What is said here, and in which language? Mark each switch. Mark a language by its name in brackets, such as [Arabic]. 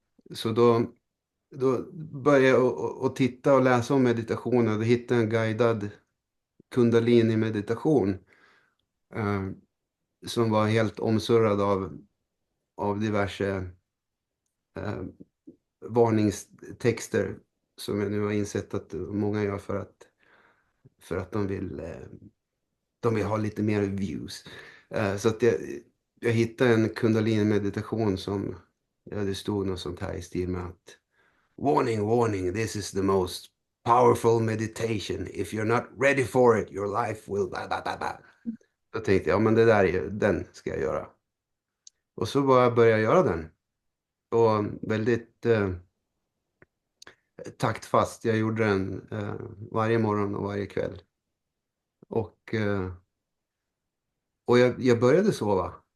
[Swedish] Så då började jag att titta och läsa om meditation och då hittade jag en guidad kundalini-meditation eh, som var helt omsurrad av diverse eh, varningstexter som jag nu har insett att många gör för att de vill ha lite mer views. Så att jag hittade en kundalini-meditation som det stod något sånt här i stil med att [English] warning, warning, this is the most powerful meditation. If you're not ready for it, your life will blah, blah, blah, blah. [Swedish] Då tänkte jag, ja men det där den ska jag göra. Och så började jag göra den. Och väldigt taktfast. Jag gjorde den varje morgon och varje kväll. Och jag började sova.